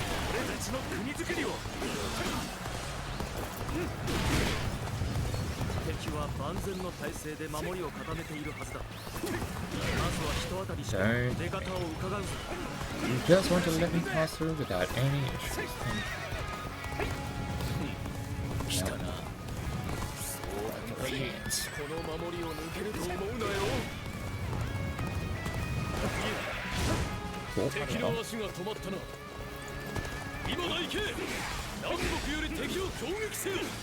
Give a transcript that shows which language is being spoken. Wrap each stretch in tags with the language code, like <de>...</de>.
<ja>俺たちの国づくりを。敵は万全の体制で守りを固めているはずだ。まずは人当たりして出方を伺うぞ。</ja> <en>You just want to let me pass through without any issues.</en> <ja>来たな。そう簡単にこの守りを抜けると思うなよ。敵の足が止まったな。今だ行け。南北より敵を攻撃せよ。</ja>